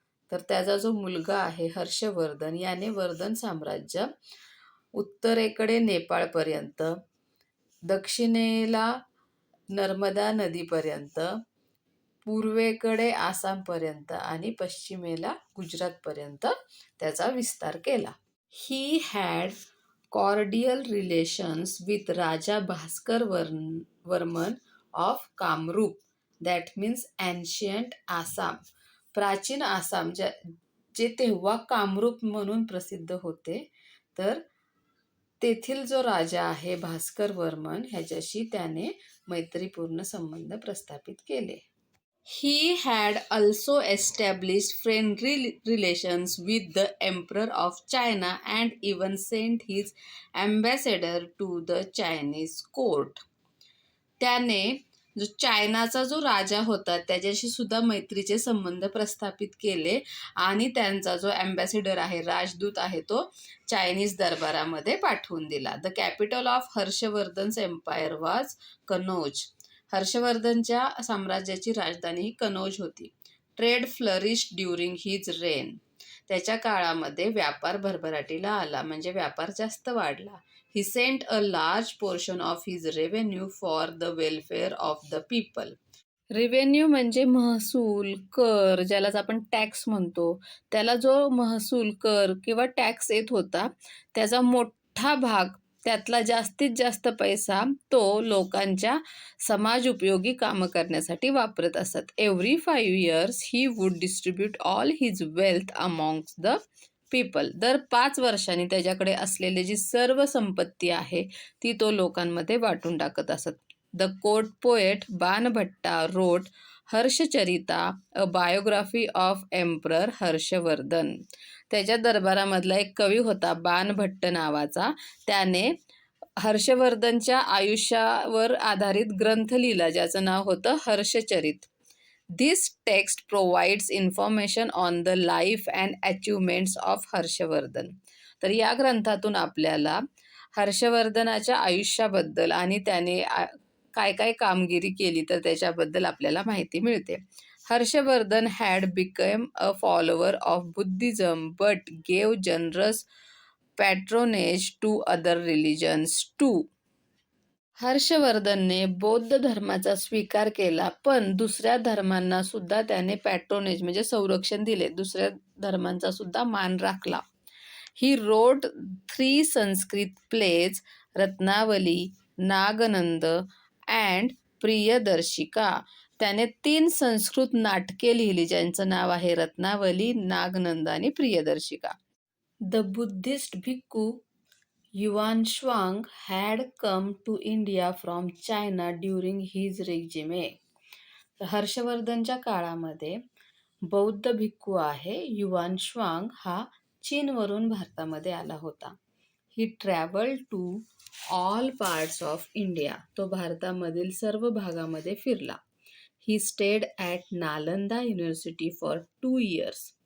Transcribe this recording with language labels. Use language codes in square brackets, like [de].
[mr] तर त्याचा जो मुलगा आहे हर्षवर्धन याने वर्धन साम्राज्य उत्तरेकडे नेपाळपर्यंत, दक्षिणेला नर्मदा नदीपर्यंत, पूर्वेकडे आसामपर्यंत आणि पश्चिमेला गुजरातपर्यंत त्याचा विस्तार केला. [en] He had cordial relations with Raja Bhaskar Varman of Kamrup, that means ancient Assam. [mr] प्राचीन आसाम जे तेव्हा कामरूप म्हणून प्रसिद्ध होते, तर तेथील जो राजा आहे भास्कर वर्मन ह्याच्याशी त्याने मैत्रीपूर्ण संबंध प्रस्थापित केले. [en] He had also established friendly relations with the Emperor of China and even sent his ambassador to the Chinese court. [mr] त्याने चायनाचा जो राजा होता त्याच्याशी सुद्धा मैत्रीचे संबंध प्रस्थापित केले आणि त्यांचा जो अँबॅसेडर आहे, राजदूत आहे, तो चायनीज दरबारामध्ये पाठवून दिला. [en] The capital of Harshavardhan's empire was Kannauj. [mr] हर्षवर्धनच्या साम्राज्याची राजधानी ही कनौज होती. [en] Trade flourish during his reign. [mr] त्याच्या काळामध्ये व्यापार भरभराटीला आला, म्हणजे व्यापार जास्त वाढला. [en] He sent a large portion of his revenue for the welfare of the people. [mr] Revenue म्हणजे महसूल, कर, ज्यालाच आपण टॅक्स म्हणतो. त्याला जो महसूल, कर किंवा टॅक्स येत होता त्याचा मोठा भाग, त्यातला जास्तीत जास्त पैसा तो लोकांच्या समाज उपयोगी कामं करण्यासाठी वापरत असत. [en] Every 5 years he would distribute all his wealth amongst the people. [mr] दर 5 वर्षांनी त्याच्याकडे असलेली जी सर्व संपत्ती आहे ती तो लोकांमध्ये वाटून टाकत असत. [en] The court poet Banabhatta wrote Harshacharita, a biography of emperor Harshavardhan. [mr] त्याच्या दरबारामधला एक कवी होता बाणभट्ट नावाचा. त्याने हर्षवर्धनच्या आयुष्यावर आधारित ग्रंथ लिहिला ज्याचं नाव होतं Harshacharita. [en] This text provides information on the life and achievements of Harshavardhan. [mr] तर या ग्रंथातून आपल्याला हर्षवर्धनाच्या आयुष्याबद्दल आणि त्याने काय काय कामगिरी केली तर त्याच्याबद्दल आपल्याला माहिती मिळते. [en] Harshavardhan had become a follower of Buddhism but gave generous patronage to other religions too. [mr] हर्षवर्धनने बौद्ध धर्माचा स्वीकार केला, पण दुसऱ्या धर्मांना सुद्धा त्याने पॅट्रोनेज म्हणजे संरक्षण दिले, दुसऱ्या धर्मांचा सुद्धा मान राखला. [en] He wrote 3 Sanskrit plays, Ratnavali, Nagananda and Priyadarshika. [mr] त्याने 3 संस्कृत नाटके लिहिली ज्यांचं नाव आहे रत्नावली, नागनंद आणि प्रियदर्शिका. [en] The Buddhist bhikkhu Xuanzang had come to India from China during his regime. [mr] हर्षवर्धनच्या काळामध्ये बौद्ध भिक्खू आहे युआनश्वांग हा चीनवरून भारतामध्ये आला होता. [en] He travelled to all parts of India. [mr] तो भारतामधील सर्व भागामध्ये फिरला. [en] He stayed at Nalanda university for 2 years.